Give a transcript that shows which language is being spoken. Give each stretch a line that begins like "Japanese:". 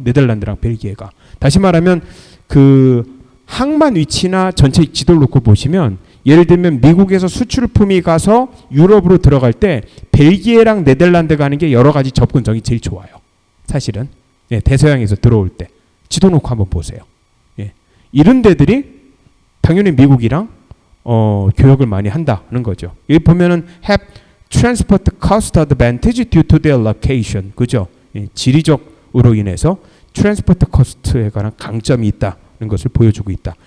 Korean: 네덜란드랑 벨기에가 다시 말하면 그 항만 위치나 전체 지도를 놓고 보시면 예를 들면 미국에서 수출품이 가서 유럽으로 들어갈 때 벨기에랑 네덜란드 가는 게 여러 가지 접근성이 제일 좋아요. 사실은 예, 대서양에서 들어올 때 지도 놓고 한번 보세요. 예, 이런 데들이 당연히 미국이랑 교역을 많이 한다는 거죠. 여기 보면은
English: have transport cost advantage due to their location,
Korean: 그죠? 예, 지리적으로 인해서
English: transport cost
Korean: 에 관한 강점이 있다는 것을 보여주고 있다.